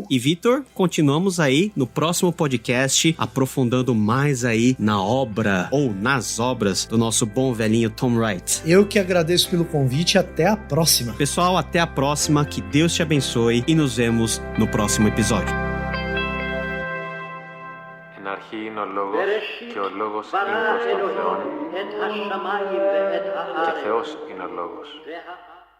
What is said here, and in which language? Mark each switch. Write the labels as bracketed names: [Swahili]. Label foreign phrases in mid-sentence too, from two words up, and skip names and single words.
[Portuguese] E Vitor, continuamos aí no próximo podcast, aprofundando mais aí na obra ou nas obras do nosso bom velhinho Tom Wright. Eu que agradeço pelo convite, até a próxima. Pessoal, até a próxima, que Deus te abençoe e nos vemos no próximo episódio. [Greek] αρχή είναι ο λόγος και ο λόγος είναι προς τον Θεόν και Θεός είναι ο λόγος.